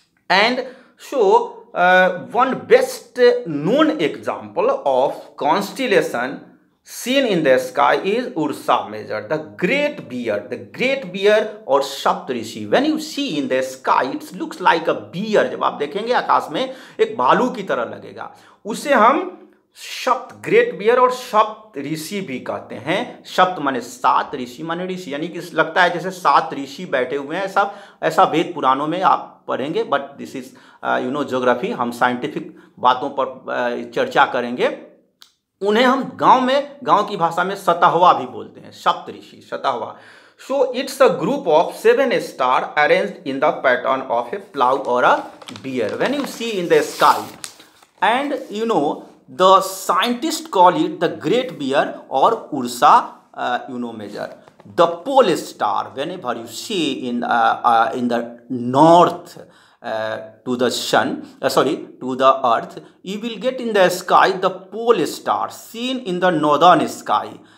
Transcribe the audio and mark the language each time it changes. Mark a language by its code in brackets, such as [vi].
[en] And so one best known example of constellation seen in the sky is Ursa Major, the great bear or Saptarishi. When you see in the sky, it looks like a bear. [hi] जब आप देखेंगे आकाश में एक भालू की तरह लगेगा, उसे हम सप्त ग्रेट बियर और सप्त ऋषि भी कहते हैं. सप्त माने सात, ऋषि माने ऋषि, यानी कि लगता है जैसे सात ऋषि बैठे हुए हैं. ऐसा वेद पुराणों में आप पढ़ेंगे. [en] but this is geography, [hi] हम साइंटिफिक बातों पर चर्चा करेंगे. उन्हें हम गांव की भाषा में सतहवा भी बोलते हैं, सप्त ऋषि, सतहवा. [en] So it's a group of 7 star arranged in the pattern of a plough or a bear. When you see in the sky and the scientists call it the great bear or Ursa major. The pole star, whenever you see in the north to the sun, to the earth, you will get in the sky the pole star seen in the northern sky.